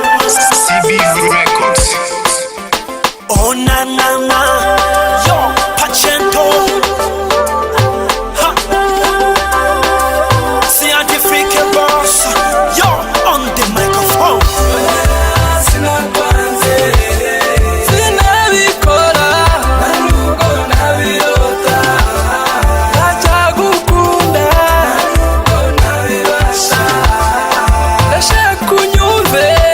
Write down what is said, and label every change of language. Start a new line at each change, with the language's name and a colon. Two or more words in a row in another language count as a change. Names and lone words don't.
English: C B Records. Oh, na, na, na. Yo, Pachento. Ha. Scientific boss. Yo, on the microphone.
Kinyarwanda: Sinabikora. Ndacyagukunda. Ndashaka unyumve.